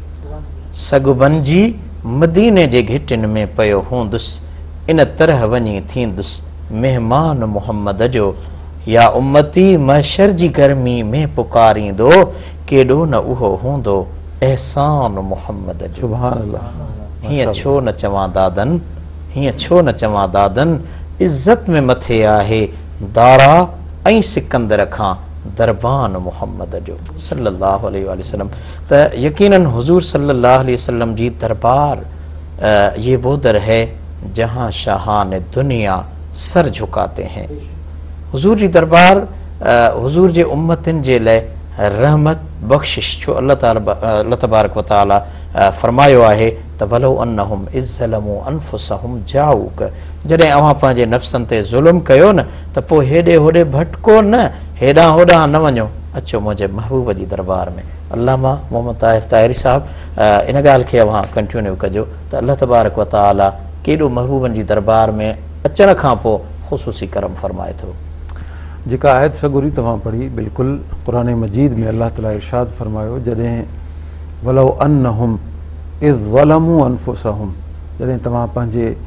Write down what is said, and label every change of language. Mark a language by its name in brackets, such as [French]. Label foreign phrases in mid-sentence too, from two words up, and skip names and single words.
[Sindhi] सग बनजी मदीने जे घिटिन में पयो हूंदुसि इन तरह वञी थींदुसि मेहमान मुहम्मद जो या उम्मती महशर जी गर्मी में पुकारींदो केॾो न उहो हूंदो एहसान मुहम्मद जो। [Arabic] سبحان الله. [Sindhi] हीअं छो न चवां दादन हीअं छो न चवां दादन इज़्ज़त में मथे आहे दारा ऐं सिकंदर खां दरबान मुहम्मद जो [Arabic] صلى الله عليه وسلم. [Sindhi] त यकीनन हुजूर [Arabic] صلى الله عليه وسلم [Sindhi] जी दरबार [Urdu] یہ وہ در ہے جہاں شاہان دنیا سر جھکاتے ہیں. [Sindhi] हुजूर जी दरबार हुजूर जे उम्मतिन जे लाइ रहमत बख्शिश छो [Arabic] الله تبارك وتعالى [Sindhi] फरमायो आहे त [Arabic] ولو أنهم إذ ظلموا أنفسهم جاؤوك [Sindhi] जॾहिं अव्हां पंहिंजे नफ़्सनि ते ज़ुल्म कयो न त पोइ हेॾे होॾे भटको न हेॾां होॾां न वञो अचो मुंहिंजे महबूब जी दरबार में। अल्लामा मोहम्मद ताहिर ताहिरी साहब इन ॻाल्हि खे अव्हां कंटिन्यू कजो त [Arabic] الله تبارك وتعالى [Sindhi] केॾो महबूबनि जी दरबार में अचण खां पोइ ख़ुसूसी करम फरमाए थो। जेका आयत सगुरी तव्हां पढ़ी बिल्कुलु क़ुरान मजीद में अल्लाह ताला इरशाद फरमायो जॾहिं [Arabic] ولو أنهم إذ ظلموا أنفسهم [Sindhi] जॾहिं तव्हां पंहिंजे